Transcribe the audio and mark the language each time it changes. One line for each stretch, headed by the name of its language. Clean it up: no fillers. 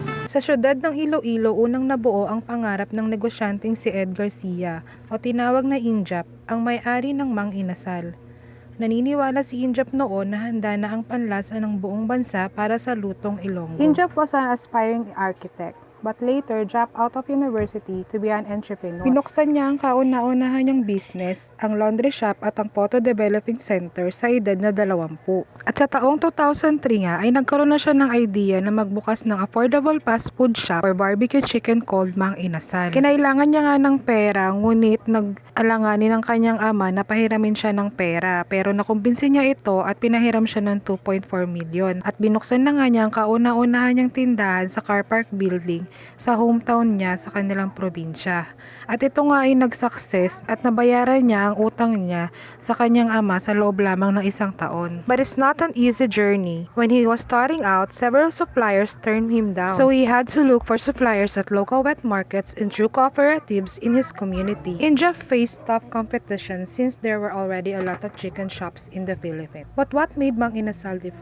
Filipino: Sa syudad ng Iloilo, unang nabuo ang pangarap ng negosyanteng si Edgar Sia o tinawag na Injap, ang may-ari ng Mang Inasal. Naniniwala si Injap noon na handa na ang panlasa ng buong bansa para sa lutong Ilonggo.
English: Injap was an aspiring architect, but later dropped out of university to be an entrepreneur.
Filipino: Pinuksan niya ang kauna-unahan niyang business, ang laundry shop at ang photo developing center sa edad na 20. At sa taong 2003 nga ay nagkaroon na siya ng idea na magbukas ng affordable fast food shop or barbecue chicken called Mang Inasal. Kinailangan niya nga ng pera, ngunit nag-alanganin ng kanyang ama na pahiramin siya ng pera, pero nakumbinsi niya ito at pinahiram siya ng 2.4 million. At binuksan na nga niya ang kauna-unahan niyang tindahan sa car park building sa hometown niya sa kanilang probinsya. At ito nga ay nag-success at nabayaran niya ang utang niya sa kanyang ama sa loob lamang ng 1 taon.
English: But it's not an easy journey. When he was starting out, several suppliers turned him down. So he had to look for suppliers at local wet markets and through cooperatives in his community. Injap faced tough competition since there were already a lot of chicken shops in the Philippines. But what made Mang Inasal different?